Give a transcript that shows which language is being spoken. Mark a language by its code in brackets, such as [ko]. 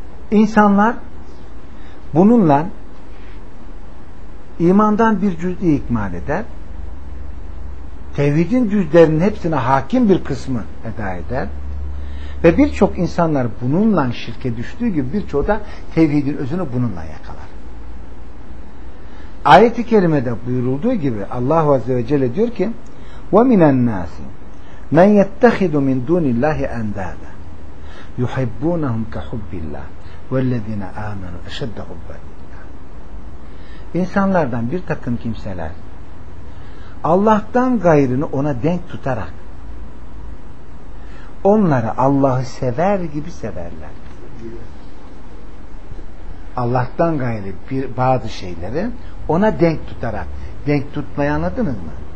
[tr] İnsanlar bununla imandan bir cüz'i ikmal eder, tevhidin cüzlerinin hepsine hakim bir kısmı eda eder ve birçok insanlar bununla şirke düştüğü gibi birçoğu da tevhidin özünü bununla yakalar. Ayet-i kerimede buyurulduğu gibi Allahu Azze ve Celle diyor ki: [ar] وَمِنَ النَّاسِ مَنْ يَتَّخِذُ مِنْ دُونِ اللّٰهِ اَنْدَادًا يُحِبُّونَهُمْ كَحُبِّ اللّٰهِ وَالَّذِينَ آمَنُوا اَشَدَّ حُبَّ اللّٰهِ. [tr] İnsanlardan bir takım kimseler Allah'tan gayrını ona denk tutarak onları Allah'ı sever gibi severler. Allah'tan gayrı bir bazı şeyleri ona denk tutarak, denk tutmayı anladınız mı?